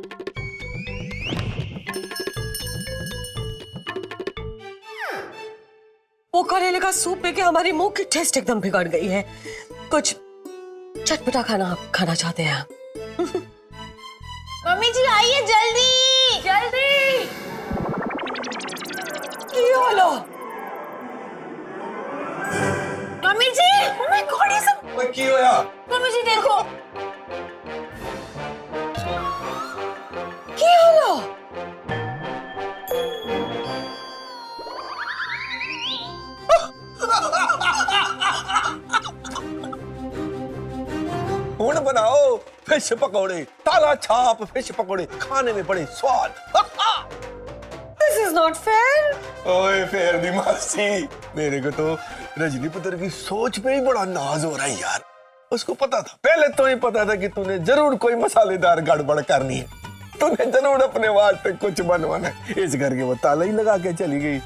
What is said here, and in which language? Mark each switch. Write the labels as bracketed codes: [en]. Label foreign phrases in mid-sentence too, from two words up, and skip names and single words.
[hi] वो करेले का सूप पी के हमारी मुंह की टेस्ट एकदम बिगड़ गई है। कुछ चटपटा खाना खाना चाहते हैं। मम्मी जी आइए जल्दी जल्दी। ये लो मम्मी जी, [en] oh my God, [hi] ये सब। [pa] ਓਏ ਕੀ ਹੋਇਆ? [hi] मम्मी जी देखो। क्या लो? हुण बनाओ फिश पकौड़े, ताला छाप फिश पकौड़े, खाने में बड़े स्वाद। [en] This is not fair। [pa] ਓਏ ਫੇਰ ਦੀ ਮਾਸੀ, [hi] मेरे को तो रजनी पुत्र की सोच पे ही बड़ा नाज हो रहा है यार। उसको पता था, पहले तो ही पता था कि तूने जरूर कोई मसालेदार गड़बड़ करनी है, तूने जरूर अपने वास्ते कुछ बनवाना है, इस करके वो ताला ही लगा के चली गई।